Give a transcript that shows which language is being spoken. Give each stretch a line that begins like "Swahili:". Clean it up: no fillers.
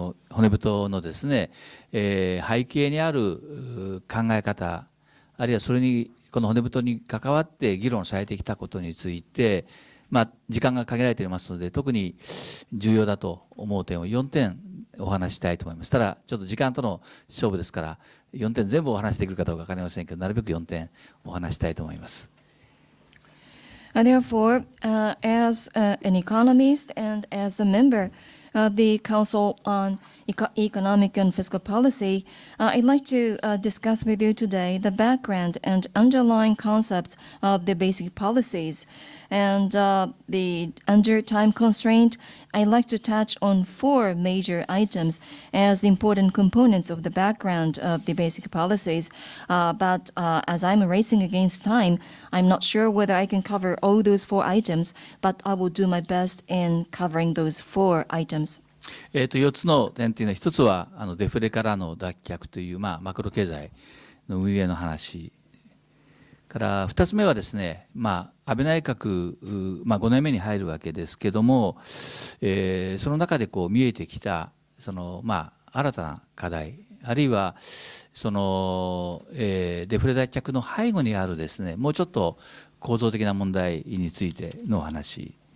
Japanese: 骨太のですね、背景にある考え方、あるいはそれにこの骨太に関わって議論されてきたことについて、時間が限られていますので、特に重要だと思う点を4点お話したいと思います。ただちょっと時間との勝負ですから4点全部お話しできるかどうか分かりませんけど、なるべく4点お話したいと思います。
English: Therefore, as an economist and as the member of the Council on Economic and Fiscal Policy, I'd like to discuss with you today the background and underlying concepts of the basic policies. And under time constraint, I'd like to touch on 4 major items as important components of the background of the basic policies. But as I'm racing against time, I'm not sure whether I can cover all those 4 items, but I will do my best in covering those 4 items.
Japanese: 4つの点というのは、1つはデフレからの脱却という、マクロ経済の運営の話から2つ目はですね、安倍内閣、5年目に入るわけですけども、その中で見えてきた新たな課題、あるいはデフレ脱却の背後にあるですね、もうちょっと構造的な問題についてのお話、